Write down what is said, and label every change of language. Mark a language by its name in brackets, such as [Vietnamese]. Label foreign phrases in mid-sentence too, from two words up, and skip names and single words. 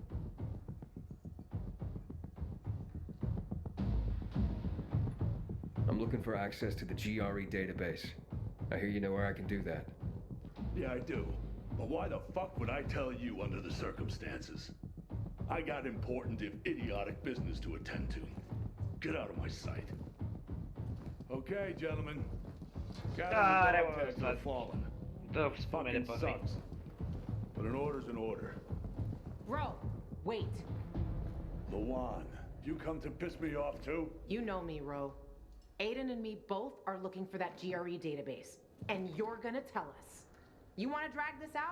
[English] I'm looking for access to the GRE database. I hear you know where I can do that. Yeah, I do. But why the fuck would I tell you under the circumstances? I got important, if idiotic, business to attend to. Get out of my sight. Okay, gentlemen. [Romanian] Care mă, [English] Gather the [Romanian] ăsta. [English] fallen. [Romanian] Dă spumele [English] Fucking [Romanian] pe mine. [English] sucks. But an order's an order. Bro, wait. Lawan, you come to piss me off too? You know me, Ro. Aiden and me both are looking for that GRE database. And you're gonna tell us. You wanna drag this out?